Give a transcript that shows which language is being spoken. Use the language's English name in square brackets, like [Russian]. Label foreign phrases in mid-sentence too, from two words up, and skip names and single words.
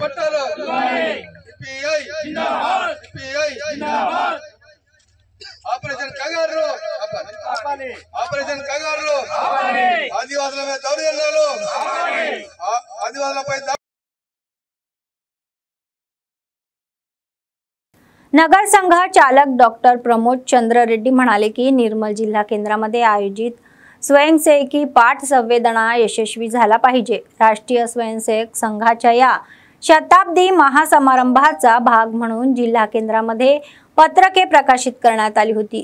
[Telugu] వర్ధిల్లాలి సిపిఐ జిందాబాద్ సిపిఐ జిందాబాద్ ఆపరేషన్ కంగారు ఆపరేషన్ కంగారు ఆదివాసుల మీద దౌర్జన్యాలు ఆదివాసులపై [Marathi] नगर संघ चालक डॉक्टर प्रमोद चंद्र रेड्डी म्हणाले की निर्मल जिल्हा केंद्रामध्ये आयोजित स्वयंसेवकी पाठ संवेदना यशस्वी झाला पाहिजे। राष्ट्रीय स्वयंसेवक संघाच्या या शताब्दी महासमारंभाचा भाग म्हणून जिल्हा केंद्रामध्ये पत्रके प्रकाशित करण्यात आली होती।